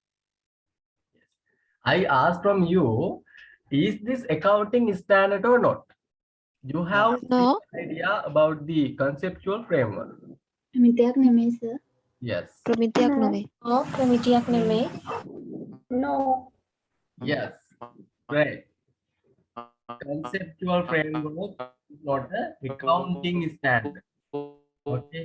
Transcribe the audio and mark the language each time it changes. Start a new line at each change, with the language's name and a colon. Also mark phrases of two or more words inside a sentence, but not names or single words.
English: I asked from you, is this accounting standard or not? You have No. idea about the conceptual framework.
Sinhala: ප්‍රමිතියක් නෙමෙයි සර්.
English: Yes.
Sinhala: ප්‍රමිතියක් නෙමෙයි. ඔව් ප්‍රමිතියක් නෙමෙයි.
English: No. Yes. Great. Conceptual framework is not an accounting standard. Okay.